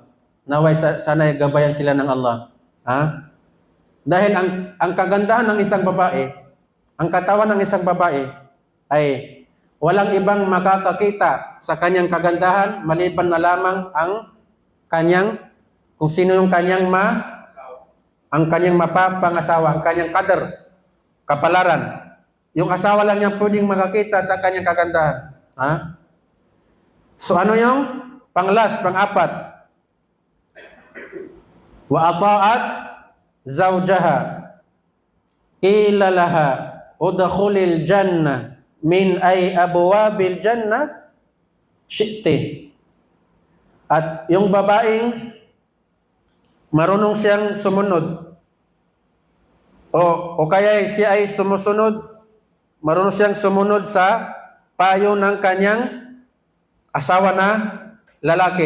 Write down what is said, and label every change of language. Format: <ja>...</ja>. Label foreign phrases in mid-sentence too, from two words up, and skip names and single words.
<tl>Naway sana gabayan sila ng Allah. Dahil ang kagandahan ng isang babae, ang katawan ng isang babae ay walang ibang makakakita sa kanyang kagandahan maliban na lamang kung sino yung kanyang mapapangasawa, ang kanyang kapalaran. Yung asawa lang niya pwedeng makakita sa kanyang kagandahan. So ano yung pang-apat?</tl> <ar>وأطاعت زوجها إلا لها ادخل الجنة من أي أبواب الجنة شئت.</ar> <tl>At yung babaeng marunong siyang sumunod o kaya siya ay sumusunod, marunong siyang sumunod sa payo ng kanyang asawa na lalaki.</tl>